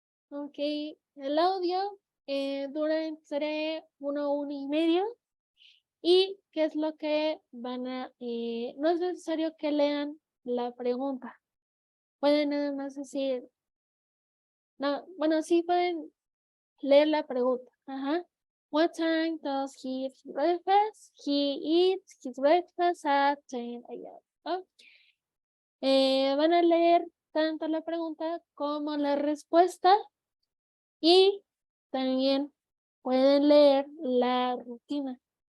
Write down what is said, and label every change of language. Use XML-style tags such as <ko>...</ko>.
<es>Ok, el audio dura entre 1 y medio. ¿Y qué es lo que van a...? No es necesario que lean la pregunta. pueden nada más decir, no, bueno, sí pueden leer la pregunta. Ajá.</es> <en>What time does he eat his breakfast? He eats his breakfast at 10 a.m.</en> <es>¿no? Van a leer tanto la pregunta como la respuesta y también pueden leer la rutina.</es>